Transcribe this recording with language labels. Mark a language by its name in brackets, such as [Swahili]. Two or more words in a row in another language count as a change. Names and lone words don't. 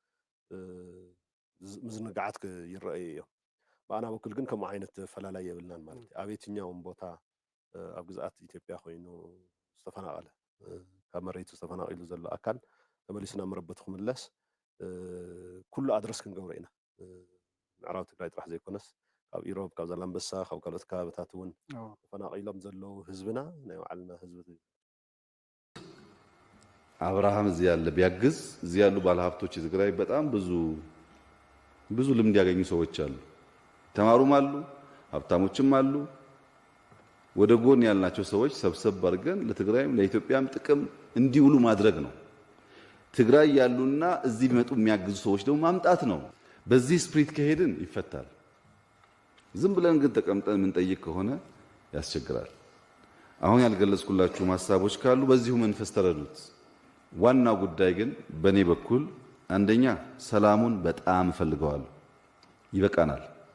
[Tigrinya] ምዝንጋዓት ይረአዩ እዮም። ብኣና በኩል ግን ከምኡ ዓይነት ፈላላይ የብልናን ማለት እዩ። ኣብ የትኛውም ቦታ ኣብ ግዝኣት ኢትዮጵያ ኮይኑ ዝተፈናቀለ ካብ መሬቱ ዝተፈናቂሉ ዘሎ ኣካል ተመሊሱ ናብ መረበቱ ክምለስ ኩሉ ኣድረስ ክንገብሮ ኢና። ምዕራብ ትግራይ ጥራሕ ዘይኮነስ ካብ ኢሮብ ካብ ዛላምበሳ ካብ ካልኦት ከባቢታት እውን ተፈናቂሎም ዘለው ህዝብና ናይ ባዕልና ህዝቢ [Amharic] አብርሃም እዚህ ያለ ቢያግዝ እዚህ ያሉ ባለሀብቶች የትግራይ በጣም ብዙ ልምድ ያገኙ ሰዎች አሉ። ተማሩም አሉ፣ ሀብታሞችም አሉ። ወደ ጎን ያልናቸው ሰዎች ሰብሰብ አድርገን ለትግራይም ለኢትዮጵያም ጥቅም እንዲውሉ ማድረግ ነው። ትግራይ ያሉና እዚህ ቢመጡ የሚያግዙ ሰዎች ደግሞ ማምጣት ነው። በዚህ ስፕሪት ከሄድን ይፈታል። ዝም ብለን ግን ተቀምጠን የምንጠይቅ ከሆነ ያስቸግራል። አሁን ያልገለጽኩላችሁ ሐሳቦች ካሉ በዚሁ መንፈስ ተረዱት። ዋናው ጉዳይ ግን በኔ በኩል አንደኛ ሰላሙን በጣም እፈልገዋለሁ። ይበቃናል።